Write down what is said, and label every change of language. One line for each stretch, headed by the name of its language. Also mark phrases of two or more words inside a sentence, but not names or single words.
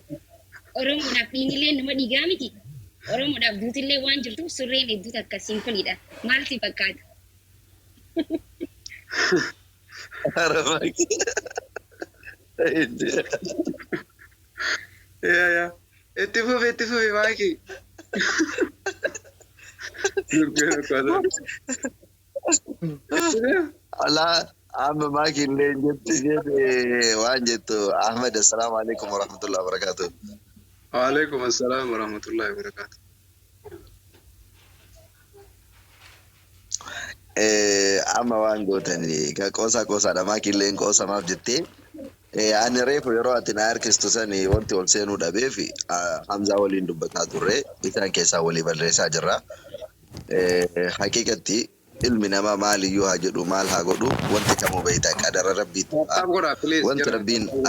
Oromo: Oromoodhaaf dhiinillee nama dhiigaa miti. Oromoodhaaf duutillee waan jirtuuf surreen hedduutu akkasiin kunidha. Maal si fakkaata? ya itti fufi maki Allah amma maki illee jetti jedhe waan jettu Ahmed
Arabic: السلام عليكم ورحمة الله وبركاته. وعليكم السلام ورحمة الله وبركاته.
Oromo: amma waan gootanii qoosaa maakilleen qoosamaaf jettee ani reefu yeroo ati na harkistu sanii wanti ol seenuu dhabee fi Hamzaa waliin dubbataa turre isaan keessaa walii barreessaa jirra. Haqiiqatti ilmi namaa maaliyyuu haa jedhu maal haa godhu wanti kamuu beektaa qadara rabbiitti wanti rabbiin